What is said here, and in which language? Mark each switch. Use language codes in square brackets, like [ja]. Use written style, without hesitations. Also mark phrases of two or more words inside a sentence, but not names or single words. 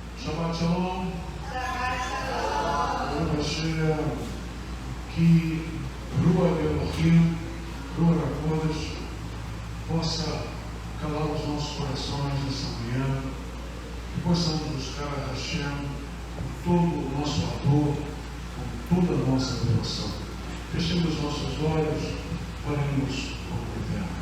[he] שבת שלום. שבת שלום. ברוך השם, que רוח אלוהים, רוח הקודש, [pt] possa calar os nossos corações nessa manhã, que possamos buscar a Hashem com todo o nosso amor, com toda a nossa devoção. Fechemos os nossos olhos, oremos ao Eterno.